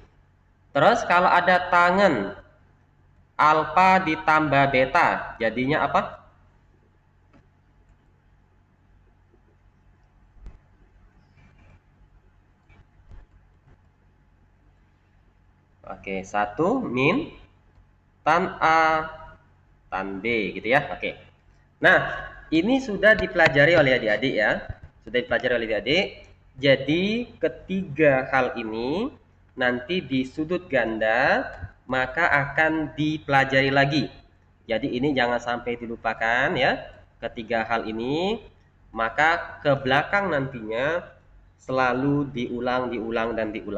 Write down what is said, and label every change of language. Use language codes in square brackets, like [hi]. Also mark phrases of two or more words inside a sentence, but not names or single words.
[id] Terus kalau ada tangen alfa ditambah beta, jadinya apa? Oke, 1 min tan A tan B gitu ya. Oke. Nah, ini sudah dipelajari oleh adik-adik ya. Sudah dipelajari oleh adik-adik. Jadi, ketiga hal ini nanti di sudut ganda maka akan dipelajari lagi. Jadi, ini jangan sampai dilupakan ya. Ketiga hal ini maka ke belakang nantinya selalu diulang, diulang dan diulang.